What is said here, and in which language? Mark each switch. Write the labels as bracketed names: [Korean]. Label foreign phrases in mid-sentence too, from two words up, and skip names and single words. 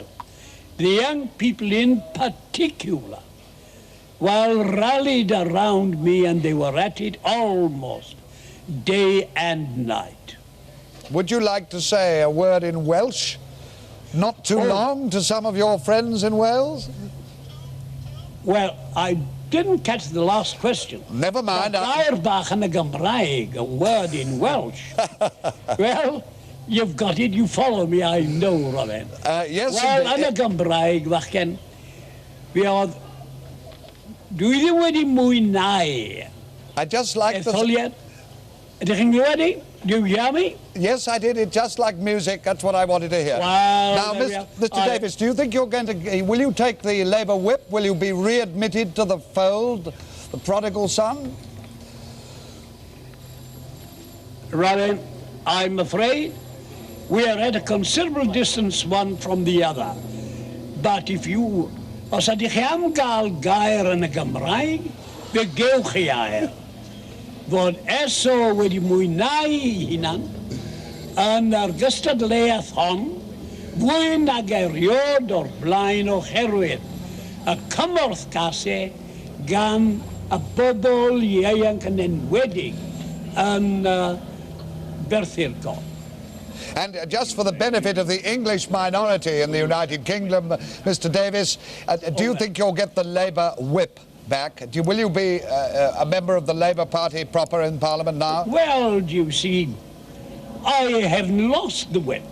[English] The young people in particular, while rallied around me, and they were at it almost day and night. would you like to say a word in Welsh? Not too long to some of your friends in Wales? Well, I didn't catch the last question. Never mind. [Welsh] Gair bach yn y Gymraeg, [English] a word in Welsh. Well, you've got it, you follow me, I know, Robin. Yes, well, [Welsh] yn y Gymraeg, fachgen, fi oedd... Dwi ddim wedi mwynhau. [English] I just like the... [Welsh] Etholiad. Ydych chi'n glywed i? [English] Do you hear me? Yes, I did it just like music. That's what I wanted to hear. Well, now, Mr. Davis, do you think you're going to... Will you take the Labour whip? Will you be readmitted to the fold, the prodigal son? Robin, I'm afraid we are at a considerable distance one from the other. But if you... [Welsh] Os ydych chi am gael gair yn y Gymraeg, fe gewch chi air. Fod ESO wedi mwynhau ei hunan yn yr gystadleuaeth hon fwy nag eriod o'r blaen oherwydd y cymorth gasau gan y bobl ieuanc yn enwedig yn Berthirco. [English] And just for the benefit of the English minority in the United Kingdom, Mr. Davis, do you think you'll get the Labour whip back? Will you be a member of the Labour Party proper in Parliament now? Well, you see, I haven't lost the whip.